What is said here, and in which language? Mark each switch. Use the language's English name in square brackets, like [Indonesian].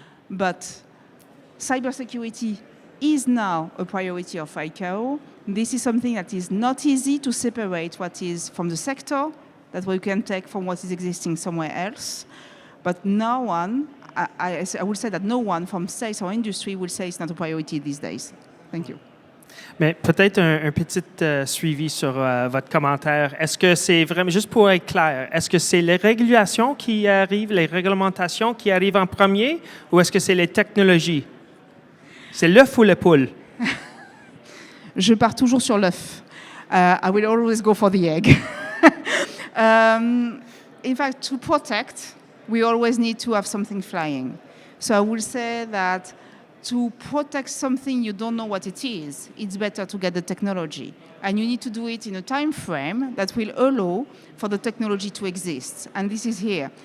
[English] But cybersecurity is now a priority of ICAO. This is something that is not easy to separate what is from the sector, that we can take from what is existing somewhere else. But no one, I would say that no one from sales or industry will say it's not a priority these days. Thank you. [French] Mais peut-être un petit suivi sur votre commentaire. Est-ce que c'est vraiment, juste pour être clair, est-ce que c'est les régulations qui arrivent, les réglementations qui arrivent en premier, ou est-ce que c'est les technologies? C'est l'œuf ou la poule? Je pars toujours sur l'œuf. [English] I will always go for the egg. In fact, to protect, we always need to have something flying. So I will say that to protect something you don't know what it is, it's better to get the technology. And you need to do it in a time frame that will allow for the technology to exist. And this is here.